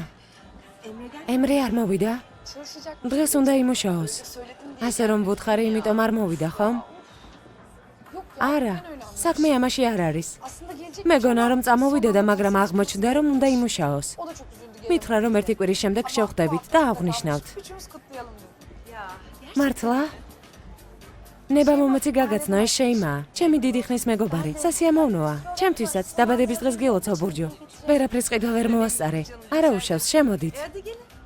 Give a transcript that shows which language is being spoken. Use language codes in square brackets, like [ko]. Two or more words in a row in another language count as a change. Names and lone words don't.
[tr] Emre gel. [ka] ემრე არ მოვიდა? [tr] Çalışacak. [ka] დღეს უნდა იმუშაოს. [tr] Söyledim diye. [ka] ასე რომ ვუთხარი, იმიტომ არ მოვიდა, ხომ? [tr] Yok [ka] არა, [tr] ben öyle anladım. [ka] საქმე ამაში არ არის. [tr] Aslında gelecek. [ka] მეგონა რომ წამოვიდოდა, მაგრამ აღმოჩნდა რომ უნდა იმუშაოს. [tr] O da çok üzüldü. Gel. [ka] მითხრა რომ ერთი კვირის შემდეგ შევხვდებით და აღვნიშნავთ. [tr] Üçümüz kutlayalım dedi. Ya. [ka] მართლა? ნება მომეცი გაგაცნო, ეს შეიმა. ჩემი დიდი ხნის მეგობარი. სასიამოვნოა. ჩემთვისაც დაბადების დღეს გილოცავ ბურჯუ. ვერაფერს ყიდვა ვერ მოვასწარე. არა უშავს, შემოდით. [tr] Hadi gelin.